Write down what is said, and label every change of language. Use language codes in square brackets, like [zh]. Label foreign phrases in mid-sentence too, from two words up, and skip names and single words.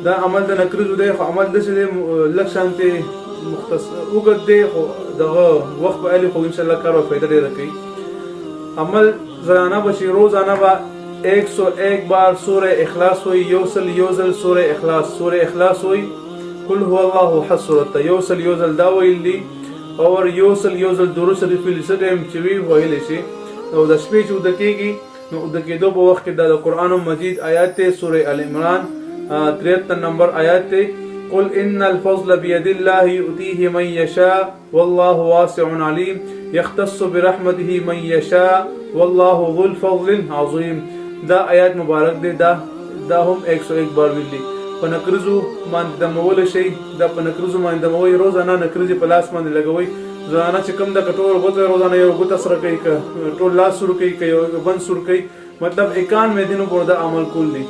[ps] دا عمل د نکریزو دی، خو عمل داسې دی لږ شانتې اوږد دی، خو دغه وخت به الي، خو انشاءالله کار به فایده ډېره کوي. عمل زنانه به چې روزانه به 101 بار سوره اخلاص وي، یو ځل سوره اخلاص وي، [ar] قل هو الله احد [ps] سورته یو ځل دا ویل دي، او یو ځل درود شریف ویل څه ټایم چې وي ویلی شي. او د شپې چې اوده کېږي نو اوده کېدو په وخت کې دا د قرآن مجید آیات دی، سوره ال عمران 73 نمبر آیات دی، [ar] قل ان الفضل بيد الله يؤتيه من يشاء والله واسع عليم يختص برحمته من يشاء والله ذو الفضل العظيم. [ps] دا آیات مبارک دی، دا هم 101 بار ویلي. په نکریزو باندې دمول شي، دا په نکریزو باندې دموي، روزانه نکریزې په لاس باندې لګوي. زنانه چې کوم د کټور غوته روزانه یو غوته سره کوي، که ټول لاس سور کوي، که یو بند سور کوي، مطلب 91 دینو پر دا عمل کول دي.